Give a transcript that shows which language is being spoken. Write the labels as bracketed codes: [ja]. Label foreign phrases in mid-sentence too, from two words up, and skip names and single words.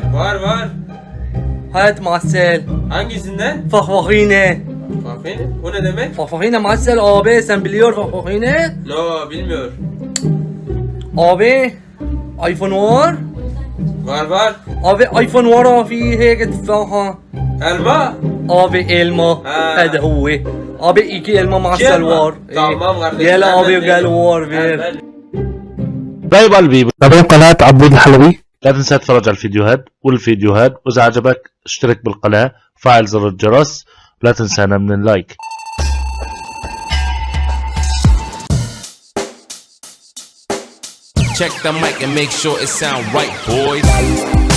[tr] Var. Hayat معسل. Hangisinden? Fahfahine. Bakayım. O ne demek? Fahfahine معسل abi, sen biliyor fahfahine? No, bilmiyor. Abi iPhone var. Var. [ar] Abi iPhone ورا فيه هيك تفاحة. [tr] Elma. abi elma. [ar] هذا هو. [tr] abi 2 elma معسل var. Tamam kardeşim. Gel abi gel var ver. [ar] طيب قلبي تابعين قناة عبود الحلوي. لا تنسى تتفرج على الفيديوهات والفيديوهات، وإذا عجبك اشترك بالقناة وفعل زر الجرس، ولا تنسانا من اللايك. [en] Check the mic and make sure it sound right, boys.